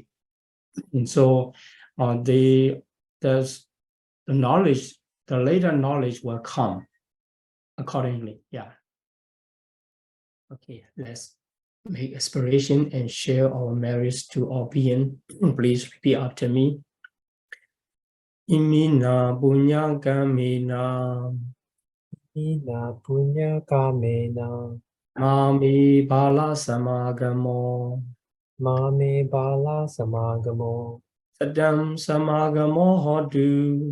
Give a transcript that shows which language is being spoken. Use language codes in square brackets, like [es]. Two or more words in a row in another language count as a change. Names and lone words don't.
[en] And so the knowledge, the later knowledge will come accordingly. Yeah. Okay, let's make aspiration and share our merits to all being. Please repeat after me. [pi] Imina punya kamena Ina punya kamena mami bala samagamo mame bala samagamo sadam samagamo hodu